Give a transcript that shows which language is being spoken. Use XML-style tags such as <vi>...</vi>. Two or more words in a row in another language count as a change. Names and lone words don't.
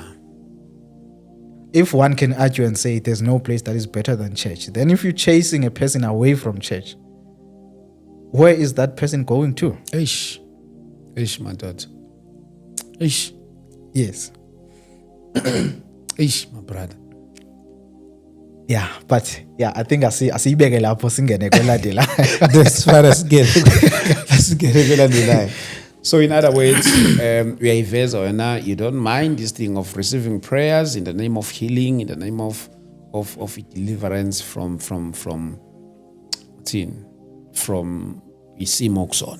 <en>If one can argue and say there's no place that is better than church, then if you're chasing a person away from church, where is that person going to? Ish, my dad. Ish. Yes. Ish, my brother. Yeah, but I think</en> <zu>asiyibeke lapho singene kwelandela.</zu> <en>That's far as get it. So in other words, we are iveza you don't mind this thing of receiving prayers in the name of healing, in the name of deliverance from isimo.</en>